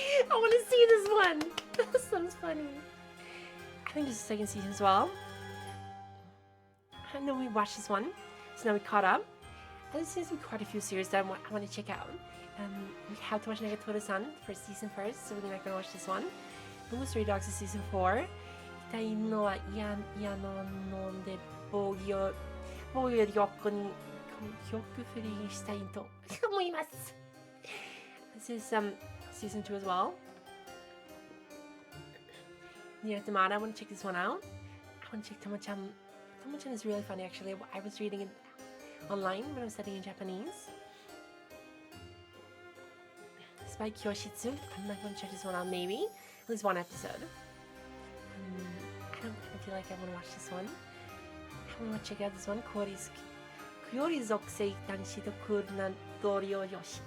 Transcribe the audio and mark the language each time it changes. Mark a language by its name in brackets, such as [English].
[English] I want to see this one. That sounds funny. I think this is the second season as well. I know we watched this one, so now we caught up. There seems to be quite a few series that I want to check out. We have to watch Negatora-san, first season first, so we're not going to watch this one. Bungo Stray Dogs is season 4. [Japanese] 痛いのは嫌なので防御力に曲振りしたいと思います。 [English] This is season 2 as well. Near Automata, I want to check this one out. I want to check Tomo-chan. Tomo-chan is really funny actually. I was reading it online when I was studying Japanese. Spy Kyoshitsu. I'm not going to check this one out, maybe. At least one episode. I don't feel like I want to watch this one. I want to check out this one. [Japanese] クヨリ属性男子とクールな同僚女子。